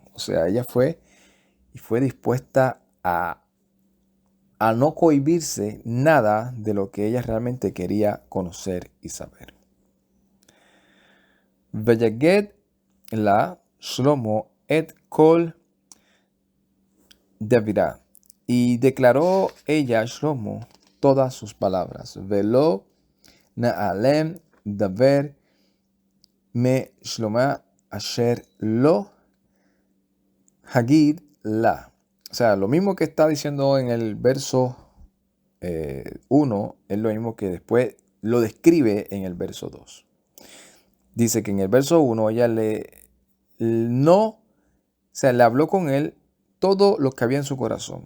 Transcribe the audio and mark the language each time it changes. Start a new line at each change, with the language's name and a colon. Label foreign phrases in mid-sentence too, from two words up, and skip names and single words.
Spanish: O sea, ella fue y fue dispuesta a no cohibirse nada de lo que ella realmente quería conocer y saber.
Hebrew: ויגד לה שלמה את כל דבריה.
Spanish: Y declaró ella Shlomo todas sus palabras.
Hebrew: ולא נעלם דבר משלמה אשר לא הגיד לה.
Spanish: O sea, lo mismo que está diciendo en el verso 1, es lo mismo que después lo describe en el verso 2. Dice que en el verso 1 ella le habló con él todo lo que había en su corazón.